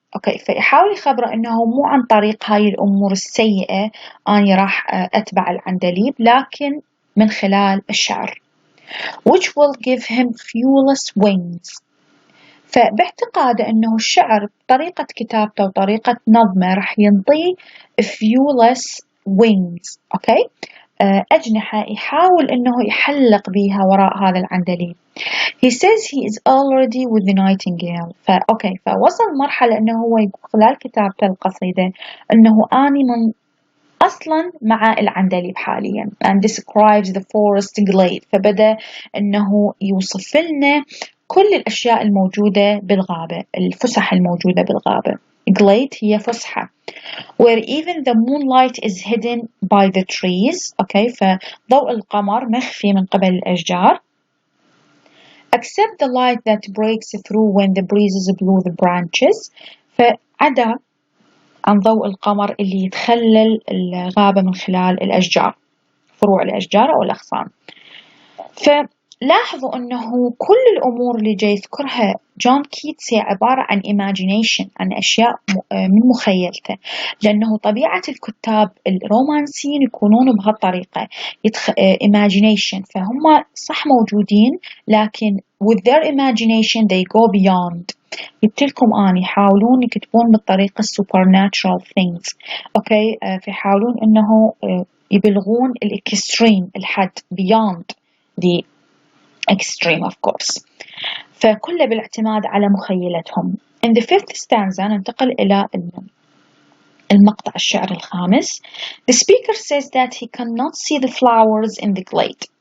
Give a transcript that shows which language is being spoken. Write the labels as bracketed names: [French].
[Arabic] أوكي، فيحاول يخبره أنه مو عن طريق هاي الأمور السيئة أنا راح أتبع العندليب، لكن من خلال الشعر [English] which will give him fuelless wings. [Arabic] فباعتقاده أنه الشعر بطريقة كتابته وطريقة نظمه راح ينطيه [English] fuelless wings. [Arabic] أوكي، أجنحة يحاول أنه يحلق بها وراء هذا العندليب. [English] He says he is already with the nightingale. [Arabic] فأوكي، فوصل مرحلة أنه هو خلال كتابته القصيدة أنه أني من أصلا مع العندليب حاليا [English] and describes the forest glade. [Arabic] فبدأ أنه يوصف لنا كل الأشياء الموجودة بالغابة، الفسح الموجودة بالغابة. [English] glade [Arabic] هي فسحة [English] where even the moonlight is hidden by the trees. [Arabic] أوكي، فضوء القمر مخفي من قبل الأشجار. [English] except the light that breaks through when the breezes blow the branches. [Arabic] فعدا عن ضوء القمر اللي يتخلل الغابة من خلال الأشجار، فروع الأشجار أو الأغصان. لاحظوا أنه كل الأمور اللي جاي يذكرها جون كيتس هي عبارة عن imagination، عن أشياء من مخيلته، لأنه طبيعة الكتاب الرومانسيين يكونون بهالطريقة imagination، فهم صح موجودين لكن [English] with their imagination they go beyond. [Arabic] جبتلكم أنا يحاولون يكتبون بالطريقة [English] supernatural things، [Arabic] أوكي، فيحاولون أنه يبلغون الإكستريم، الحد، [English] beyond the extreme of course، [Arabic] فكله بالاعتماد على مخيلتهم. [English] In the fifth stanza [Arabic] ننتقل إلى المقطع الشعر الخامس. [English] The speaker says that he cannot see the flowers in the glade.